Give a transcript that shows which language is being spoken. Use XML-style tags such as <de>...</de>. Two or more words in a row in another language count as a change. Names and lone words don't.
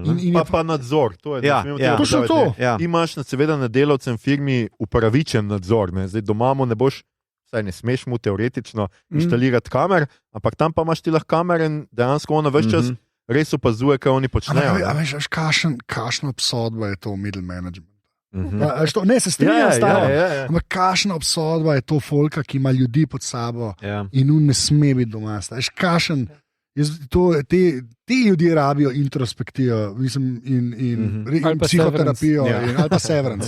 <sl>Pa nadzor. To je to. Imaš seveda na delavcem firmi upravičen nadzor. Zdaj doma ne boš, saj ne smeš mu teoretično inštalirati kamer, ampak tam pa imaš ti lahko kamere in dejansko ona ves čas res opazuje, kaj oni počnejo. Veš, kakšna obsodba je to</sl> <en>middle management?</en> <sl>Ne, se strinjam s tabo. Ampak kakšna obsodba je to folka, ki ima ljudi pod sabo in ne sme biti doma. Ti ljudje rabijo introspektijo in psihoterapijo ali pa severance.</sl>